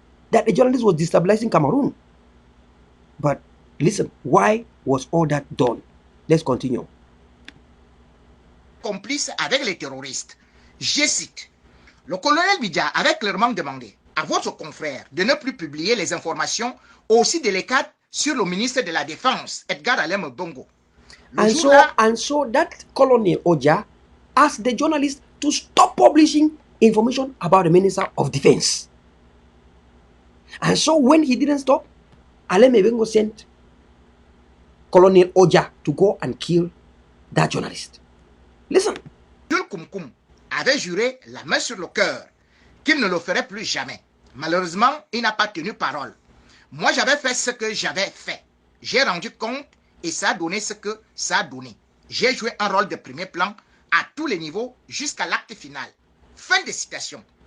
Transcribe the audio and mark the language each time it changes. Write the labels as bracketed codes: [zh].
[en] That a journalist was destabilizing Cameroon. But listen, why was all that done? Let's continue. [fr] Complice avec les terroristes. Je cite. Le colonel Bidja avait clairement demandé à votre confrère de ne plus publier les informations aussi délicates sur le ministre de la Défense, Edgar Allen Bongo. [en] And so that Colonel Oja asked the journalist to stop publishing information about the Minister of Defense. And so when he didn't stop, Allen Mibengo sent Colonel Oja to go and kill that journalist. Listen. [fr] Jules Koumkoum avait juré la main sur le cœur qu'il ne le ferait plus jamais. Malheureusement, il n'a pas tenu parole. Moi, j'avais fait ce que j'avais fait. J'ai rendu compte et ça a donné ce que ça a donné. J'ai joué un rôle de premier plan à tous les niveaux jusqu'à l'acte final. Fin de citation.